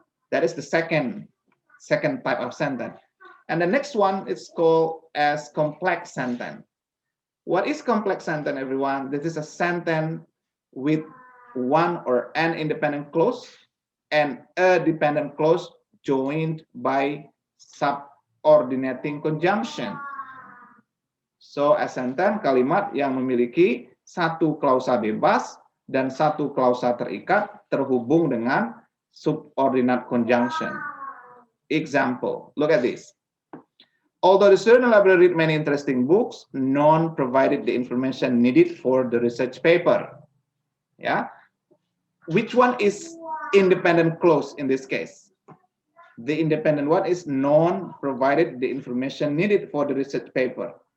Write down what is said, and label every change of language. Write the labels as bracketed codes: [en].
[en] That is the second type of sentence. And the next one is called as complex sentence. What is complex sentence, everyone? This is a sentence with one or an independent clause and a dependent clause joined by subordinating conjunction. So a sentence [id] kalimat yang memiliki satu klausa bebas dan satu klausa terikat terhubung dengan subordinate conjunction. [en] Example, look at this. Although the student library read many interesting books, none provided the information needed for the research paper. Yeah. Which one is independent clause in this case? The independent one is non provided the information needed for the research paper.